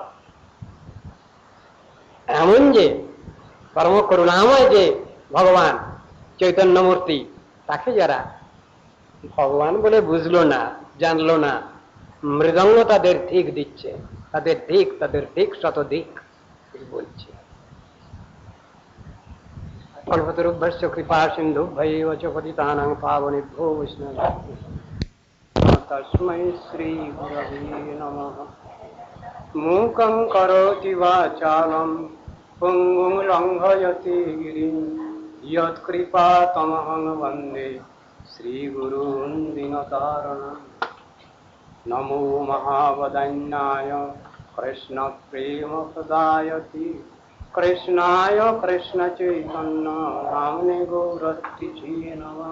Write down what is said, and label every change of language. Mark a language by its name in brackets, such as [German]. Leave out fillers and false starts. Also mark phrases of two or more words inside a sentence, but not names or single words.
[Bangla] এমন যে পরম করুণাময় যে ভগবান চৈতন্য মূর্তি, তাকে যারা ভগবান বলে বুঝলো না, জানলো না, মৃদঙ্গ তাদের ঠিক দিচ্ছে, তাদের দিক, তাদের দিক শতদিক বলছে। [Sanskrit] কল্পতরুভ্যশ্চ কৃপা সিন্ধুভ্যৈব চ পতিতানাং পাবনেভ্যো বৈষ্ণবেভ্যো তস্मै শ্রী গুরবে নমঃ। মূকং করোতি বাচালং পঙ্গুং লঙ্ঘয়তি গিরিং यत्कृपा तमहं वन्दे श्रीगुरून् दीनतारिणम्। नमो महावदन्याय कृष्णप्रेमप्रदायते कृष्णाय कृष्णचैतन्य नाम्ने गौरतिचे नमः।